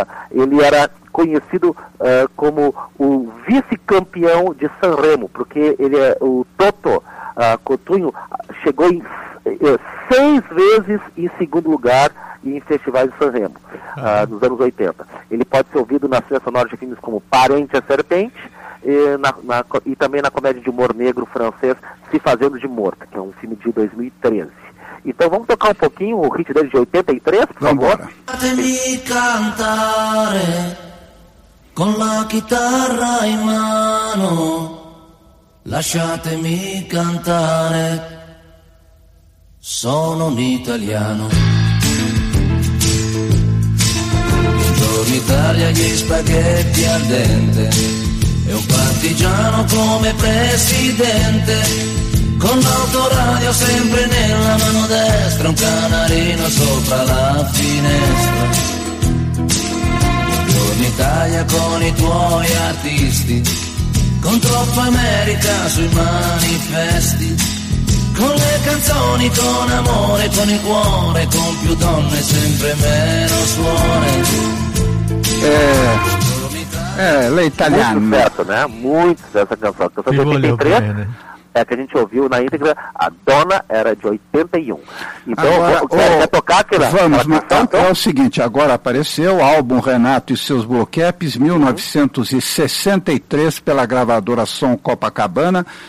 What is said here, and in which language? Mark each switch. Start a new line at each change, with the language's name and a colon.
Portuguese: Ele era conhecido como o vice-campeão de San Remo, porque ele é o Toto Cotugno, chegou em 6 vezes em segundo lugar em festivais de San Remo, nos anos 80. Ele pode ser ouvido nas trilhas sonoras de filmes como Parente a Serpente, e também na comédia de humor negro francês Se Fazendo de Morta, que é um filme de 2013. Então vamos tocar um pouquinho o hit dele de 83, por favor.
Italian: Fatemi cantare con la chitarra in mano, lasciatemi cantare, sono un italiano. Buongiorno Italia, gli spaghetti al dente e un partigiano come presidente, con l'autoradio sempre nella mano destra, un canarino sopra la finestra. Buongiorno Italia con i tuoi artisti, con troppa America sui manifesti, con le canzoni, con amore, con il cuore, con più donne sempre meno suore. L'Italiano.
Portuguese: Muito certo, né? Muito certo, essa canção. Que 83, é que a gente ouviu na íntegra, a Dona era de 81. Então, agora, quer tocar aquela? Vamos, é o seguinte, agora apareceu o álbum Renato e seus Bluecaps, 1963, pela gravadora Som Copacabana.